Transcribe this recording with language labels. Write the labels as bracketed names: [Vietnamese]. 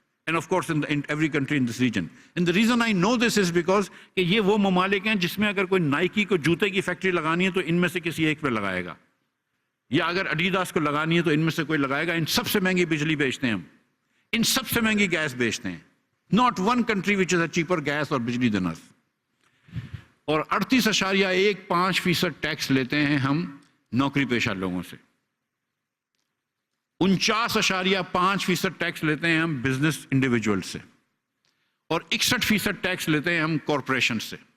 [English] And of course in every country in this region. And the reason I know this is because [Urdu] کہ یہ وہ ممالک ہیں جس میں اگر کوئی نائکی کو جوتے کی فیکٹری لگانی ہے تو ان میں سے کسی ایک پہ لگائے گا, یا اگر ایڈیڈاس کو لگانی ہے تو ان میں سے کوئی لگائے گا. ان سب سے مہنگی بجلی بیچتے ہیں ہم, ان سب سے مہنگی گیس بیچتے ہیں. [English] Not one country which has a cheaper gas or bijli than us. [Urdu] اور 38.15% ٹیکس لیتے ہیں ہم نوکری پیشہ لوگوں سے. 49.5% ٹیکس لیتے ہیں ہم بزنس انڈیویجول سے, اور 61% ٹیکس لیتے ہیں ہم کارپوریشن سے.